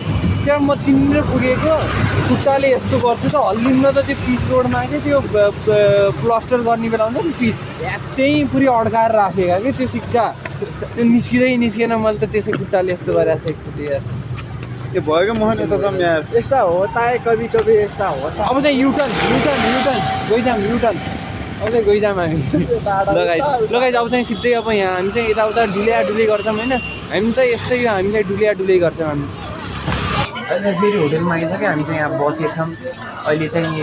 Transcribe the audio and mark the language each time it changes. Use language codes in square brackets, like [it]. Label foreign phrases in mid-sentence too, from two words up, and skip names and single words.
[ne] त्यहाँ म तिनीहरू पुगेको खुट्टाले यस्तो गर्छु त हल्लिन्न त त्यो पिच रोडमा कि त्यो प्लास्टर गर्ने बेला हुन्छ नि पिच, त्यहीँ पुरै अड्काएर राखेका कि त्यो सिक्का, त्यो निस्किँदैन। मैले त त्यसै खुट्टाले यस्तो गरेर थिएँ त्यो यार। ये भयो मोहन यता जाऊँ यार। [hi] ऐसा होता है कभी कभी, ऐसा होता [ne] अब चाहिँ युटर्न गइजाम अब चाहिँ गइजाम हामी। लगाइज अब चाहिँ सिधै अब यहाँ हामी चाहिँ यताउता डुलै गर्छौँ होइन। हामी त यस्तै हो, हामी चाहिँ डुलै गर्छौँ हामी। अहिले फेरि होटेलमा आइसक्यो, हामी चाहिँ यहाँ बसेछौँ अहिले चाहिँ।